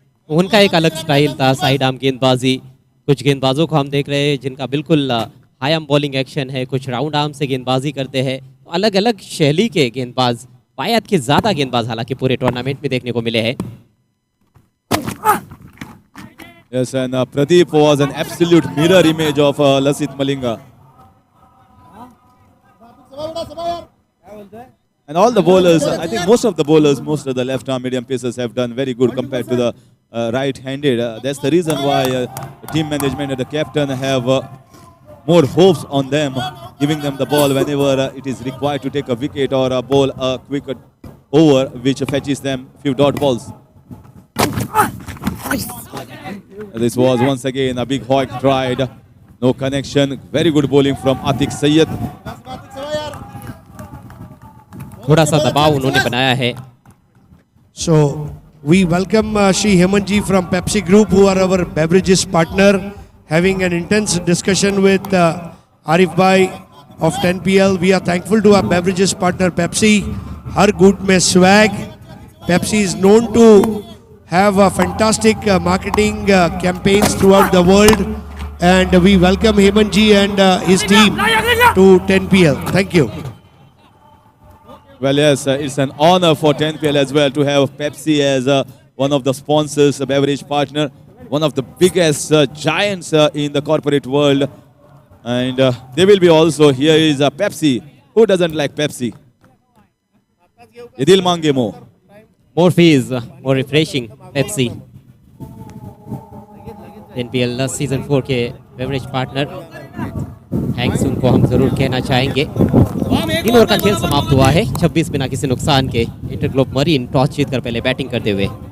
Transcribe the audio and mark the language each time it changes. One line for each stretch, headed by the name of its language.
Hindi: उनका एक अलग स्टाइल था, साइड आर्म गेंदबाजी। कुछ गेंदबाजों को हम देख रहे हैं जिनका बिल्कुल हाई आर्म बॉलिंग एक्शन है, कुछ राउंड आर्म से गेंदबाजी करते हैं। तो अलग अलग शैली के गेंदबाज, बायत के ज़्यादा गेंदबाज हालांकि पूरे टूर्नामेंट में देखने को मिले हैं।
English: Yes, and Pradeep was an absolute mirror image of Lasit Malinga. And all the bowlers, I think most of the bowlers, most of the left-arm medium pacers have done very good compared to the right-handed. That's the reason why the team management and the captain have more hopes on them, giving them the ball whenever it is required to take a wicket or a bowl a quick over, which fetches them few dot balls. This was once again a big hoik tried. No connection. Very good bowling from Atiq Sayyed.
Hindi: थोड़ा सा दबाव उन्होंने बनाया है.
English: So we welcome Shri Hemanji from Pepsi Group, who are our beverages partner, having an intense discussion with Arif Bhai of 10PL. We are thankful to our beverages partner Pepsi.
Hindi: Har good mein swag.
English: Pepsi is known to have a fantastic marketing campaigns throughout the world, and we welcome Hemanji and his team to 10PL. Thank you. Well, yes, it's an honor for 10PL as well to have Pepsi as one of the sponsors, a beverage partner, one of the biggest giants in the corporate world. And they will be also, here is Pepsi. Who doesn't like Pepsi?
Hindi: Idil mange mo.
English: More fizz, more refreshing. Pepsi.
Hindi: NPL season 4 के beverage partner thanks उनको हम जरूर कहना चाहेंगे. 3 over का खेल समाप्त हुआ है 26 बिना किसी नुकसान के. इंटरग्लोब मरीन टॉस जीतकर पहले बैटिंग करते हुए.